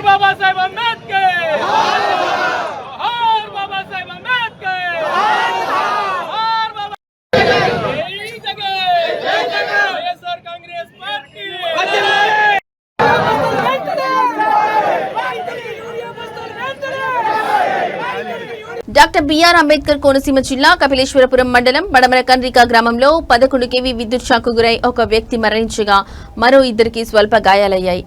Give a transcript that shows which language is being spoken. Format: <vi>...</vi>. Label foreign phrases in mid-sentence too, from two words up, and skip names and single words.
<te>సాహెబ్ అంబేడ్కర్ జోహార్ బాబా సాహెబ్ అంబేడ్కర్ జోహార్ బాబా జై జగహ వైఎస్ఆర్ కాంగ్రెస్ పార్టీ డాక్టర్ బిఆర్ అంబేద్కర్ కోనసీమ జిల్లా కపిలేశ్వరపురం మండలం బడమర కండ్రిక గ్రామంలో 11 kV విద్యుత్ షాక్కు గురై ఒక వ్యక్తి మరణించగా మరో ఇద్దరికి స్వల్ప గాయాలయ్యాయి.</te>